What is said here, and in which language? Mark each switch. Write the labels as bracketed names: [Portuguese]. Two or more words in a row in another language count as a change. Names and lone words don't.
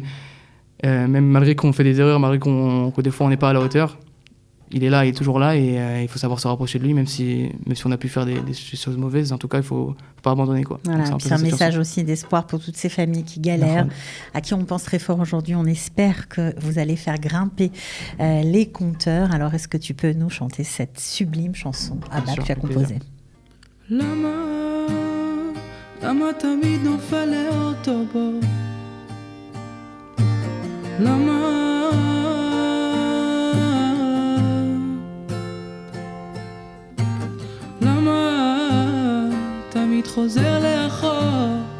[French] Même malgré qu'on fait des erreurs, malgré que des fois on n'est pas à la hauteur, il est là, il est toujours là et il faut savoir se rapprocher de lui, même si on a pu faire des choses mauvaises. En tout cas, il ne faut pas abandonner, quoi. Voilà, c'est un message aussi d'espoir pour toutes ces familles qui galèrent, à qui on pense très fort aujourd'hui. On espère que vous allez faire grimper les compteurs. Alors, est-ce que tu peux nous chanter cette sublime chanson Abba que tu as composée? [Hebrew] למה תמיד נופל לאוטובוס? למה תמיד חוזר לאחור?